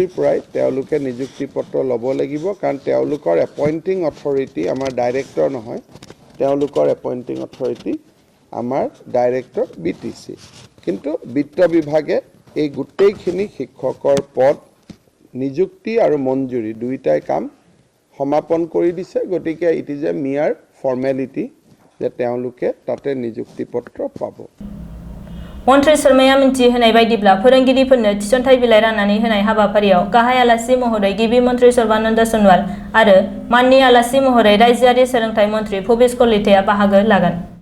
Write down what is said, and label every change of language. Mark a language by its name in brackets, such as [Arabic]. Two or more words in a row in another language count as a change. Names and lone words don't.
[Assamese] পৰাই তেওঁলোকে নিযুক্তি পত্ৰ ল'ব লাগিব কাৰণ তেওঁলোকৰ [English] appointing authority [Assamese] আমাৰ ডাইৰেক্টৰ নহয় তেওঁলোকৰ [English] appointing authority [Assamese] আমাৰ ডাইৰেক্টৰ বিটিসি কিন্তু বিত্ত বিভাগে এই গোটেইখিনি শিক্ষকৰ পদ নিযুক্তি আৰু মঞ্জুৰি দুইটাই কাম সমাপন কৰি দিছে গতিকে [English] it is a mere formality [Assamese] যে তেওঁলোকে তাতে নিযুক্তি পত্ৰ পাব [Bodo] मन्त्रि शर्माया मिन्थिहोनाय बायदिब्ला फोरोंगिरिफोरनो थिसनथाइ बिलाइ राननानै होनाय हाबाफारियाव गाहाय आलासि महरै गिबि मन्त्रि सर्बानन्द सनवाल आरो माननि आलासि महरै रायजोआरि सोलोंथाइ मन्त्रि भबेश कलिताया बाहागो लागोन।